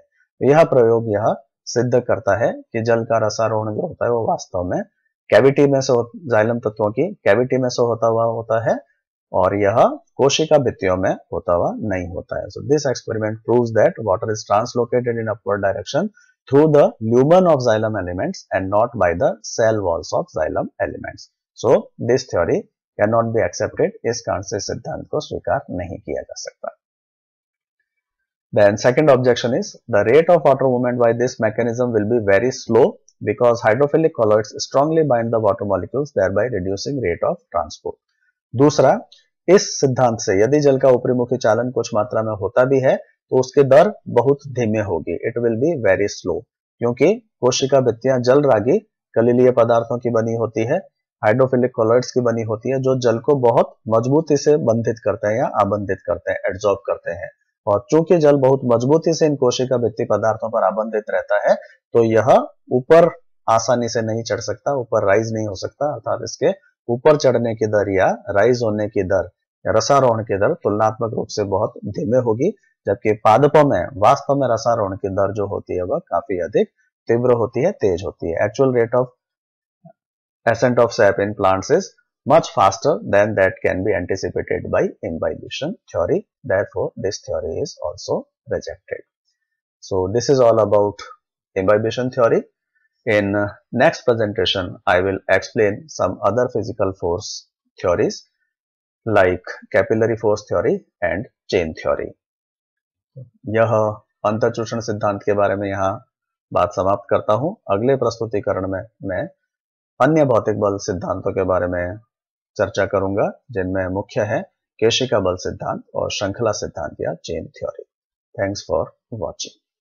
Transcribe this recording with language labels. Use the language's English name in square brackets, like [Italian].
[Hindi] तो यह प्रयोग यह सिद्ध करता है कि जल का रसारोहण जो होता है वो वास्तव में कैविटी में से, जाइलम तत्वों की कैविटी में से होता है और यह कोशिका भित्तियों में होता हुआ नहीं होता है। [English] So this experiment proves that water is translocated in upward direction through the lumen of xylem elements and not by the cell walls of xylem elements। So this theory cannot be accepted। [Hindi] इस कारण से सिद्धांत को स्वीकार नहीं किया जा सकता। [English] Then second objection is the rate of water movement by this mechanism will be very slow because hydrophilic colloids strongly bind the water molecules thereby reducing rate of transport। [Hindi] दूसरा, इस सिद्धांत से यदि जल का ऊपरीमुखी चालन कुछ मात्रा में होता भी है तो उसकी दर बहुत धीमे होगी, [English] it will be very slow, [Hindi] क्योंकि कोशिका भित्तियां जल रागी कलिलीय पदार्थों की बनी होती है, हाइड्रोफिलिक कॉलॉइड्स की बनी होती है, जो जल को बहुत मजबूती से बंधित करते हैं या आबंधित करते हैं, एड्सॉर्ब करते हैं। और चूंकि जल बहुत मजबूती से इन कोशिका भित्ति पदार्थों पर आबंधित रहता है तो यह ऊपर आसानी से नहीं चढ़ सकता, ऊपर राइज नहीं हो सकता, अर्थात इसके ऊपर चढ़ने की दर या राइज होने की दर या रसारोहण की दर तुलनात्मक रूप से बहुत धीमे होगी, जबकि पादपों में वास्तव में रसारोहण की दर जो होती है वह काफी अधिक तीव्र होती है, तेज होती है। [English] Actual rate of ascent of sap in plants is much faster than that can be anticipated by imbibition theory. Therefore, this theory is also rejected. So, this is all about imbibition theory. In next presentation, I will explain some other physical force theories like capillary force theory and chain theory. [Hindi] यह अंतःचूषण सिद्धांत के बारे में यहाँ बात समाप्त करता हूँ। अगले प्रस्तुतिकरण में मैं अन्य भौतिक बल सिद्धांतों के बारे में चर्चा करूंगा, जिनमें मुख्य है केशिका बल सिद्धांत और श्रृंखला सिद्धांत या chain theory. [English] Thanks for watching.